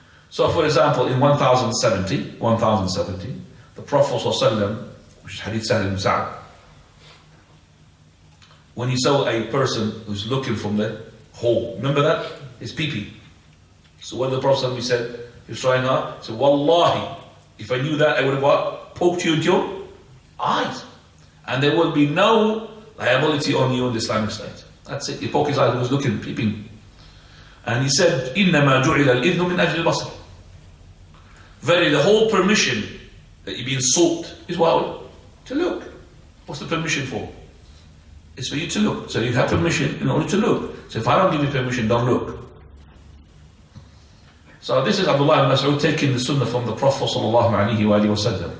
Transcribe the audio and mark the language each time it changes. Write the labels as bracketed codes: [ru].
[en] So for example, in 1070, the Prophet ﷺ, which is hadith Sa'd ibn Sa'd, when he saw a person who's looking from the hole, remember that? His pee-pee. So what did the Prophet ﷺ said? He was trying hard. He said, Wallahi, if I knew that, I would have what? Poked you into your eyes. And there will be no liability on you in the Islamic State. That's it. He poked his eyes, he was looking, peeping. And he said, [ar] إِنَّمَا جُعِلَ الْإِذْنُ مِنْ أَجْلِ الْبَصَرِ. [en] Very, the whole permission that you're being sought is what? To look. What's the permission for? It's for you to look. So you have permission in order to look. So if I don't give you permission, don't look. So this is Abdullah ibn Mas'ud taking the sunnah from the Prophet sallallahu alaihi wasallam.